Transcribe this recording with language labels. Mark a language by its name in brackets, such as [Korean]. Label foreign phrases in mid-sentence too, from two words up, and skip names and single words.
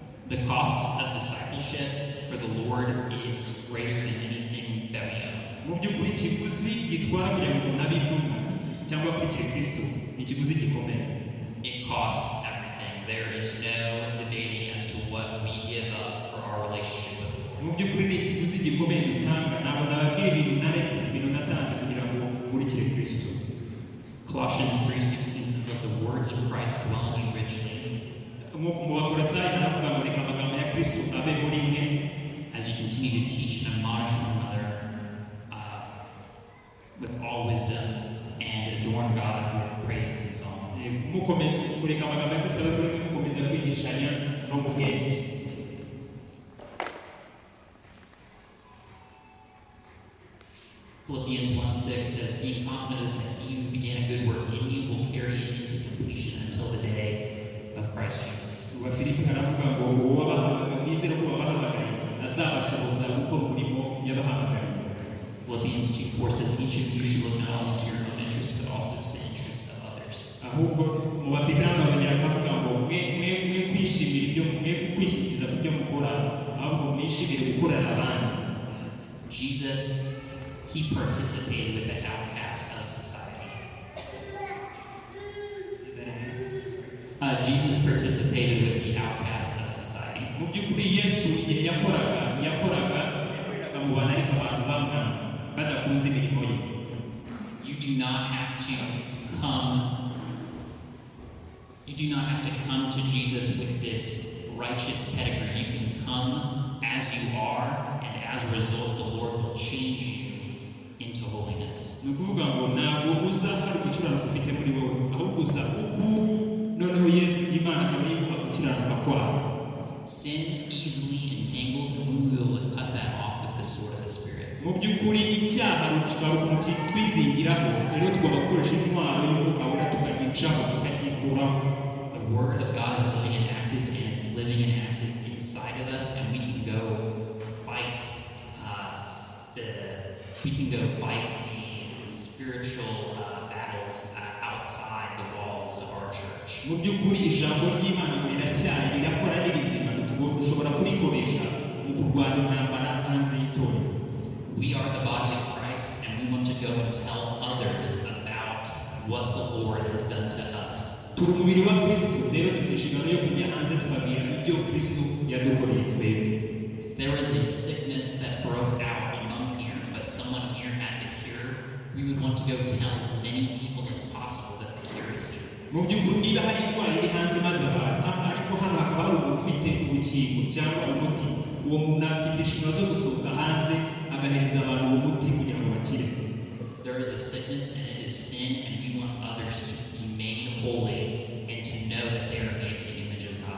[English] The cost of discipleship for the Lord is greater than anything that we own. [Kinyarwanda] Mu by'ukuri ikiguzi gitwara kugira ngo umuntu abe intumwa cyangwa akurikire Kristo ni ikiguzi gikomeye. [English] It costs everything. There is no debating as to what we give up for our relationship with the Lord. [Kinyarwanda] Mu by'ukuri ni ikiguzi gikomeye dutanga. Ntabwo nababwira ibintu naretse ibintu natanze kugira ngo nkurikire Kristo. [English] Colossians 3:16 says, "Let the words of Christ dwell in you richly." [Kinyarwanda] Mu Bakolosayi haravuga ngo reka amagambo ya Kristo abe muri mwe [English] as you continue to teach and admonish one another with all wisdom and adorn God with praises and songs. [Kinyarwanda] Mureka amagambo ya Kristo abe muri mwe mukomeza kwigishanya no mu bwenge. [English] Philippians 1:6 says, "Being confident that he who began a good work in you will carry it into completion until the day of Christ Jesus." [Kinyarwanda] Abafilipi haravuga ngo uwo bahamagaye mwizere ko bahamagaye azabashoboza gukora umurimo yabahamagaye. [English] Philippians 2:4 says, "Each of you should look not only to your own interest but also to the interest of others." [Kinyarwanda] Ahubwo mu Bafilipi barongera bakavuga ngo mwe kwishimira ibyo mwe kwishimira ibyo mukora ahubwo mwishimire gukorera abandi. [English] Jesus, he participated with the outcasts of society. Jesus participated with the outcasts of society. [Kinyarwanda] Mu by'ukuri Yesu igihe yakoraga mu bantu ariko abantu bamwe badakunze imirimo ye. [English] You do not have to come to Jesus with this righteous pedigree. You can come as you are, and as a result, the Lord will change you into holiness. [Kinyarwanda] Nukuvuga ngo ntabwo uza hari gukiranuka ufite muri wowe, ahubwo uza uku noneho Yesu Imana akaba ari guha gukiranuka kwawe. [English] Sin easily entangles, and we will cut that off with the sword of the Spirit. [Kinyarwanda] Mu by'ukuri icyaha rushobora twizingiraho, rero tugomba gukoresha intwaro y'umwuka wera tukagicaho tukagikuraho. [English] The Word of God is living and active, and it's living and active inside of us, and we can go fight the spiritual battles outside the walls of our church. [Kinyarwanda] Mu by'ukuri ijambo ry'Imana ngo riracyari rirakora ririzima, dushobora kurikoresha mu kurwanya intambara hanze y'itorero. [English] We are the body of Christ, and we want to go and tell others about what the Lord has done to us. [Kinyarwanda] Turi umubiri wa Kristo, rero dufite inshingano yo kujya hanze tukabwira ibyo Kristo yadukoreye twebwe. [English] If there was a sickness that broke out among here, but someone here had the cure, we would want to go tell as many people as possible that the cure is here. [Kinyarwanda] Mu by'ukuri niba hari indwara iri hanze maze abantu ariko hano hakaba hari umuntu ufite urukingo cyangwa umuti, uwo muntu afite inshingano zo gusohoka hanze agahereza abantu uwo muti kugira ngo bakire. [English] There is a sickness and it is sin, and we want others to be made holy and to know that they are made in the image of God.